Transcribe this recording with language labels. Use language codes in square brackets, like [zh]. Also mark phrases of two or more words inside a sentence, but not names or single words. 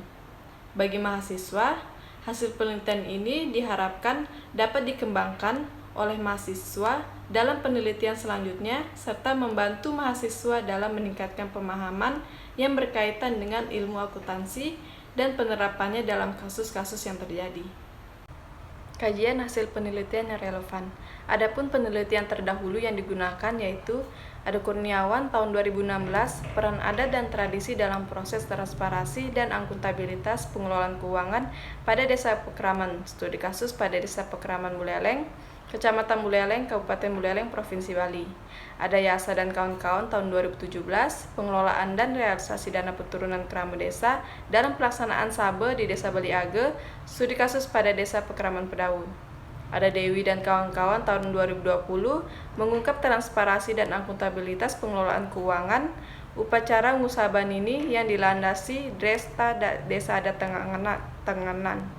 [id] Bagi mahasiswa, hasil penelitian ini diharapkan dapat dikembangkan oleh mahasiswa dalam penelitian selanjutnya serta membantu mahasiswa dalam meningkatkan pemahaman yang berkaitan dengan ilmu akuntansi dan penerapannya dalam kasus-kasus yang terjadi. Kajian hasil penelitian yang relevan. Adapun penelitian terdahulu yang digunakan yaitu Ade Kurniawan tahun 2016, peran adat dan tradisi dalam proses transparansi dan akuntabilitas pengelolaan keuangan pada Desa Pekraman, studi kasus pada Desa Pekraman Buleleng, Kecamatan Buleleng, Kabupaten Buleleng, Provinsi Bali. Ada Yasa dan kawan-kawan tahun 2017, pengelolaan dan realisasi dana peturunan kerama desa dalam pelaksanaan Sabe di Desa Bali Age, studi kasus pada Desa Pekraman Pedawe. Ada Dewi dan kawan-kawan tahun 2020, mengungkap transparansi dan akuntabilitas pengelolaan keuangan upacara Ngusaban ini yang dilandasi Desa Adat Tenganan.